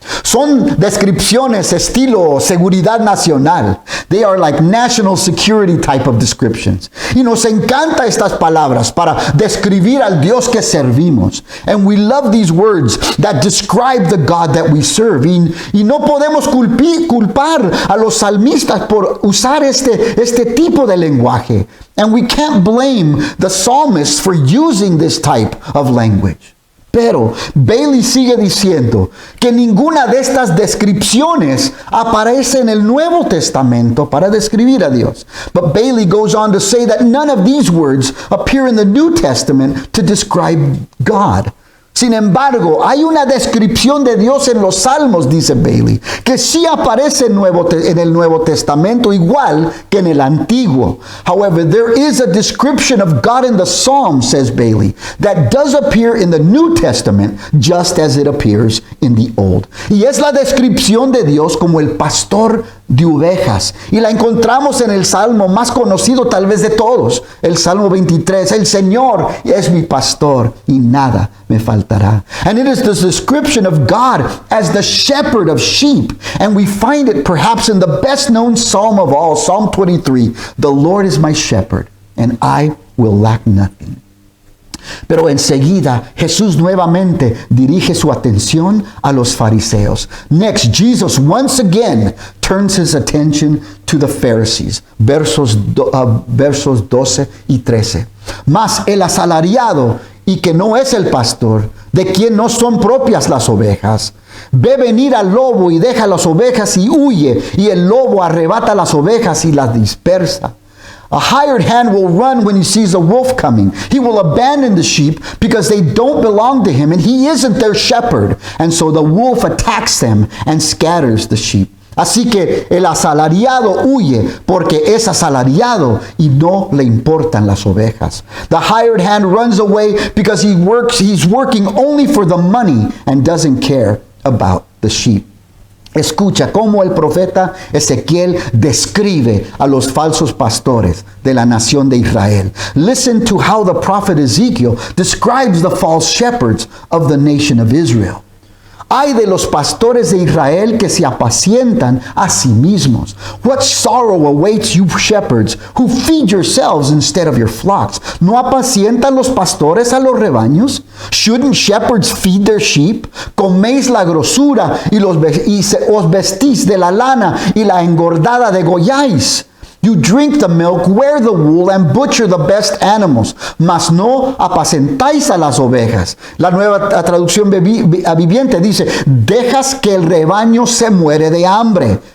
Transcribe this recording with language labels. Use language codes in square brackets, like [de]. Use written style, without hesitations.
[es] Son descripciones estilo seguridad nacional. [en] They are like national security type of descriptions. [es] Y nos encanta estas palabras para describir al Dios que servimos. [en] And we love these words that describe the God that we serve. [es] Y no podemos culpar a los salmistas por usar este tipo de lenguaje. [en] And we can't blame the psalmists for using this type of language. [es] Pero Bailey sigue diciendo que ninguna de estas descripciones aparece en el Nuevo Testamento para describir a Dios. [en] But Bailey goes on to say that none of these words appear in the New Testament to describe God. [es] Sin embargo, hay una descripción de Dios en los Salmos, dice Bailey, que sí aparece en el Nuevo Testamento igual que en el Antiguo. [en] However, there is a description of God in the Psalms, says Bailey, that does appear in the New Testament just as it appears in the Old. [es] Y es la descripción de Dios como el pastor de ovejas. Y la encontramos en el Salmo más conocido tal vez de todos, el Salmo 23. El Señor es mi pastor y nada me faltará. [en] And it is the description of God as the shepherd of sheep. And we find it perhaps in the best known psalm of all, Psalm 23. The Lord is my shepherd and I will lack nothing. [es] Pero enseguida Jesús nuevamente dirige su atención a los fariseos. [en] Next, Jesus once again turns his attention to the Pharisees. [es] Versos 12 y 13. Mas el asalariado, y que no es el pastor, de quien no son propias las ovejas, ve venir al lobo y deja las ovejas y huye, y el lobo arrebata las ovejas y las dispersa. [en] A hired hand will run when he sees a wolf coming. He will abandon the sheep because they don't belong to him and he isn't their shepherd. And so the wolf attacks them and scatters the sheep. [es] Así que el asalariado huye porque es asalariado y no le importan las ovejas. [en] The hired hand runs away because he's working only for the money and doesn't care about the sheep. [es] Escucha cómo el profeta Ezequiel describe a los falsos pastores de la nación de Israel. [en] Listen to how the prophet Ezekiel describes the false shepherds of the nation of Israel. [es] Ay de los pastores de Israel que se apacientan a sí mismos. [en] What sorrow awaits you shepherds who feed yourselves instead of your flocks. [es] ¿No apacientan los pastores a los rebaños? [en] Shouldn't shepherds feed their sheep? [es] Coméis la grosura y os vestís de la lana y la engordada degolláis. [en] You drink the milk, wear the wool, and butcher the best animals. [es] Mas no apacentáis a las ovejas. La nueva traducción viviente dice, dejas que el rebaño se muere de hambre.